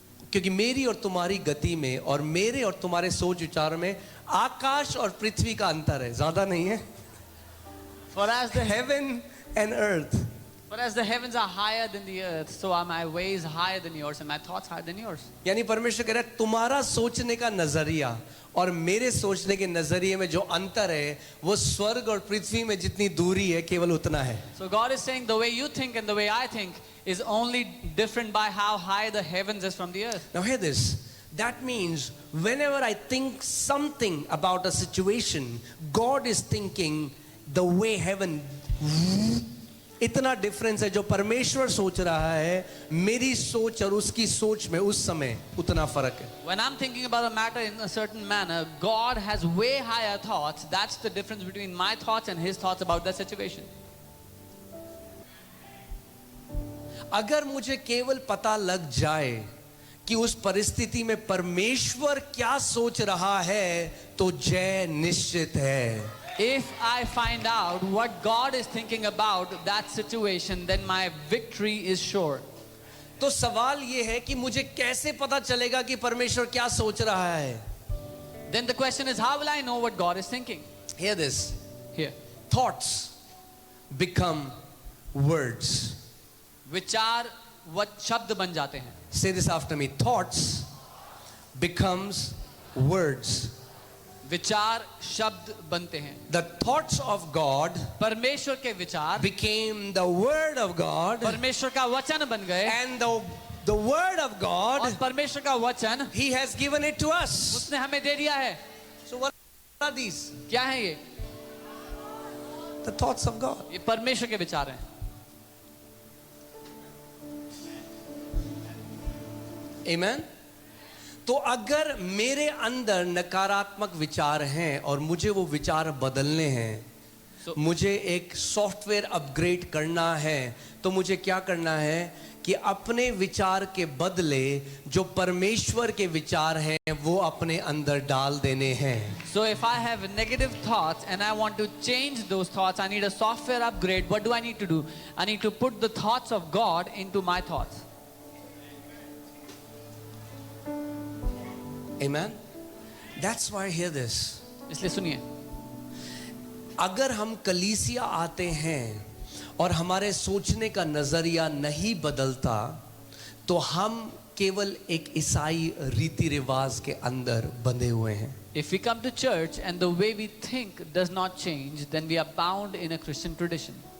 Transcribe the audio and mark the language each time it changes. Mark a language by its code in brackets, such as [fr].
[hi] क्योंकि मेरी और तुम्हारी गति में और मेरे और तुम्हारे सोच विचार में आकाश और पृथ्वी का अंतर है. ज्यादा नहीं है. [en] For as the Heaven and earth. For as the heavens are higher than the earth, so are my ways higher than yours and my thoughts higher than yours. [hi] यानी परमेश्वर कह रहा है तुम्हारा सोचने का नजरिया और मेरे सोचने के नजरिए में जो अंतर है वो स्वर्ग और पृथ्वी में जितनी दूरी है केवल उतना है. [en] So God is saying the way you think and the way I think is only different by how high the heavens is from the earth. Now hear this. That means whenever I think something about a situation, God is thinking the way heaven. [hi] इतना difference है जो परमेश्वर सोच रहा है, मेरी सोच और उसकी सोच में उस समय उतना फर्क है. [en] When I'm thinking about a matter in a certain manner, God has way higher thoughts. That's the difference between my thoughts and His thoughts about that situation. [hi] अगर मुझे केवल पता लग जाए कि उस परिस्थिति में परमेश्वर क्या सोच रहा है तो जय निश्चित है. [en] If I find out what God is thinking about that situation, then my victory is sure. [hi] तो सवाल ये है कि मुझे कैसे पता चलेगा कि परमेश्वर क्या सोच रहा है. [en] Then the question is, how will I know what God is thinking? Hear this. Here. Thoughts become words. [hi] विचार what शब्द बन जाते हैं. [en] Say this after me. Thoughts becomes words. [hi] विचार शब्द बनते हैं. [en] The thoughts of God [hi] परमेश्वर के विचार [en] became the word of God, [hi] परमेश्वर का वचन बन गए. [en] and the word of [hi] और [en] God, [hi] परमेश्वर का वचन [en] He has given it to us. [hi] उसने हमें दे दिया है. [en] So what are these? [hi] क्या है ये? [en] The thoughts of God. [hi] ये परमेश्वर के विचार हैं. [en] Amen. [hi] तो अगर मेरे अंदर नकारात्मक विचार हैं और मुझे वो विचार बदलने हैं, मुझे एक सॉफ्टवेयर अपग्रेड करना है, तो मुझे क्या करना है कि अपने विचार के बदले जो परमेश्वर के विचार हैं वो अपने अंदर डाल देने हैं. [en] So if I have negative thoughts and I want to change those thoughts, I need a software upgrade. What do I need to do? I need to put the thoughts of God into my thoughts. Amen. That's why hear this. [hi] इसलिए सुनिए, अगर हम कलीसिया आते हैं और हमारे सोचने का नजरिया नहीं बदलता तो हम केवल एक ईसाई रीति रिवाज के अंदर बंधे हुए हैं. [en] if we come to church and the way we think does not change, then we are bound in a Christian tradition.